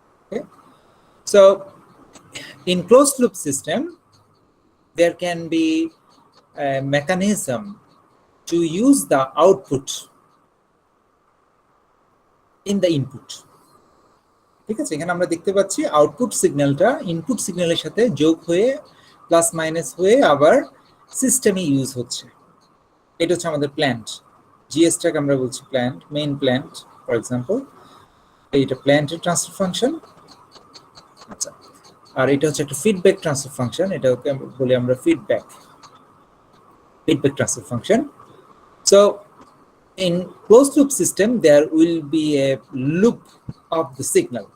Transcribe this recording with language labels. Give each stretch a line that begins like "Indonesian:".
English: Okay, so in closed loop system, there can be a mechanism to use the output in the input.
Bangla: ঠিক আছে, এখানে আমরা দেখতে পাচ্ছি আউটপুট সিগন্যালটা ইনপুট সিগন্যালের সাথে যোগ হয়ে প্লাস মাইনাস হয়ে আবার সিস্টেমে ইউজ হচ্ছে। এটা হচ্ছে আমাদের প্ল্যান্ট। জিএসটাকে আমরা বলছি plant, main plant for example. এইটা প্ল্যান্টের ট্রান্সফার ফাংশন। আচ্ছা, আর এটা হচ্ছে একটা ফিডব্যাক ট্রান্সফার ফাংশন, এটাকে বলি আমরা feedback transfer function.
English: So in closed loop system there will be a loop of the signal.